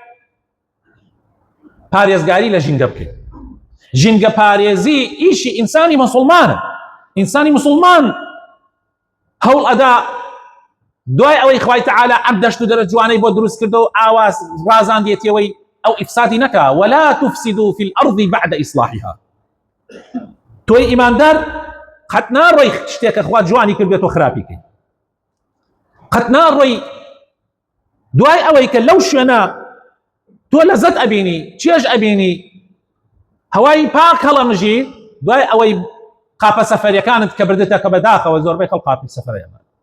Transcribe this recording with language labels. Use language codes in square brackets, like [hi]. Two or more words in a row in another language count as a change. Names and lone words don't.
[ckb] پارێزگاری لە ژینگە بکەین ژینگە پارێزی ئیشی ئینسانی مسلمانە ئینسانی مسلمان هەوڵ ئەدا دوای ئەوەی خوای تەعالی ئەم دەشت و دەرە جوانەی بۆ دروست کردو و ئاواز ڕازاندێتیەوەی ئەو ئیفسادی نەکا [ar] ولا تفسدوا في الأرض بعد إصلاحها [ckb] تۆی ئیماندار قەت ناڕۆی شتێکە خوا جوانی کردێت و خراپی کرد قەت ناڕۆی دوای ئەوەی کە لەو شوێنە تۆ لەزەت ئەبینی چێژ ئەبینی هەوای پاک هەڵەمژی دوای ئەوەی قاپە سەفەریەکانت کە بردتە کە بەداخەوە زۆربەی خەڵک قاپی سەفەریەکان